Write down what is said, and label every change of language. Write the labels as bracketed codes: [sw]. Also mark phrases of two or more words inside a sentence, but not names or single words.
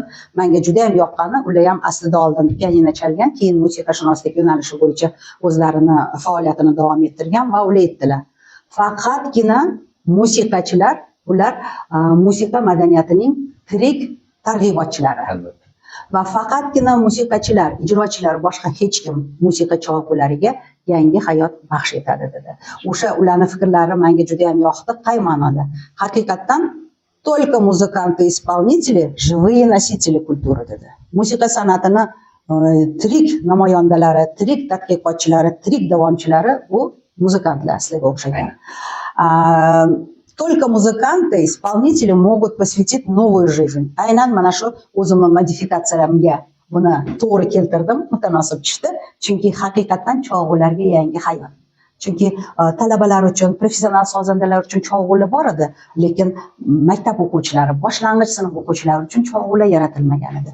[uz] Menga juda ham yoqqani, ular ham aslida oldin pianino chalgan, keyin musiqashunoslik yo'nalishi bo'yicha o'zlarini faoliyatini davom ettirgan va ular aytdilar: faqatgina musiqachilar, ular musiqa madaniyatining tirik targ'ibotchilari. Va faqatgina musiqachilar, ijrochilar, boshqa hech kim musiqa cholg'ulariga yangi hayot baxsh etadi dedi. O'sha ularning fikrlari menga juda ham yoqdi. Qay ma'noda? Haqiqatan [ru] только музыканты исполнители живые носители культуры [uz] dedi. Musiqa san'atini tirik namoyandalari, tirik tadqiqotchilari, tirik davomchilari bu muzikantlar sizlarga o'xshagan. [ru] Только музыканты, исполнители могут посвятить новую жизнь. [uz] Aynan mana shu o'zimning modifikatsiyalarimga buni to'g'ri keltirdim, mutanosib tushdi. Chunki haqiqatan cholg'ularga yangi hayot. Chunki talabalar uchun, professional sozandalar uchun cholg'ular bor edi, lekin maktab o'quvchilari, boshlang'ich sinf o'quvchilari uchun cholg'ular yaratilmagan edi.